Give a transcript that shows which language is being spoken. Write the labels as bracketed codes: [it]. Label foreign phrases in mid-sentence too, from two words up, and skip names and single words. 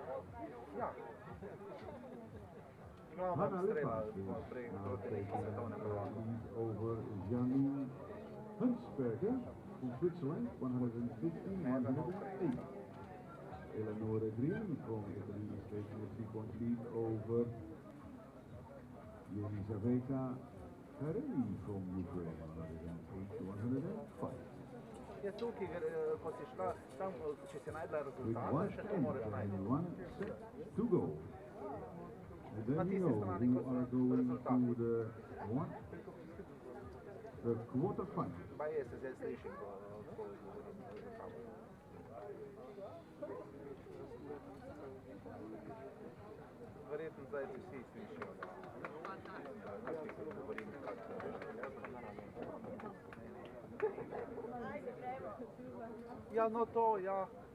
[en] Hanna Lippert is now taking the lead over Janine Hunsberger from Switzerland, 115-108. Eleonora Green from Italy is taking a 3-point lead over Elizaveta Kareli from Ukraine, 108-105. [sl] Je tukaj, ko si šla, tam, če si najdla [en] With [sl] rezultate, [en] one [sl] še to [en] end [sl] moraš najti. [en] and one set to go. And then we know who are going to the quarterfinal. [sl] Pa je, se zdaj slišim, ko govorim za tamo. Verjetno zdaj se vsi slišijo, da govorim ja, no to, ja.